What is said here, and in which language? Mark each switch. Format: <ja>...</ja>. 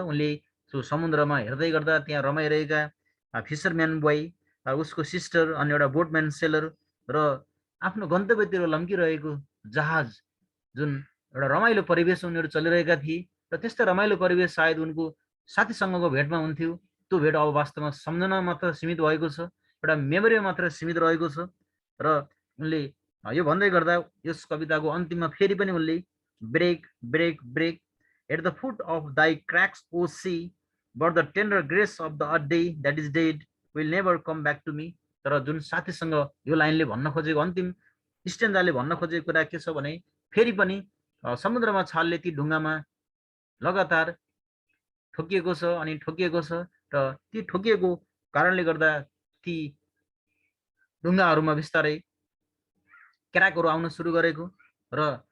<ne>उनले त्यो समुद्रमा हेर्दै गर्दा त्यहाँ रमाइरहेका फिसरम्यान बोय, उसको सिस्टर, अनि एउटा बोटम्यान सेलर र आफ्नो गन्तव्यतिर लम्किरहेको जहाज, जुन एउटा रमाइलो परिवेश उनीहरू चलिरहेका थिए। र त्यस्तै रमाइलो परिवेश सायद उनको साथीसँगको भेटमा हुन्थ्यो। त्यो भेट अब वास्तवमा सम्झना मात्र सीमित भएको छ, एउटा मेमोरीमा मात्र सीमित रहेको छ। र उनले यो भन्दै गर्दा यस कविताको अन्तिममा फेरि पनि उनले</ne> <en>Break break break at the foot of thy cracks, O sea, but the tender grace of the day that is dead will never come back to me.</en> <ne>तर जुन साथीसँग यो लाइनले भन्न खोजेको अन्तिम स्टेन्जाले भन्न खोजेको कुरा के छ भने फेरि पनि समुद्रमा छालले ती ढुङ्गामा लगातार ठोकिएको छ अनि ठोकिएको छ र ती ठोकिएको कारणले गर्दा ती ढुङ्गाहरूमा बिस्तारै क्र्याकहरू आउन सुरु गरेको र</ne>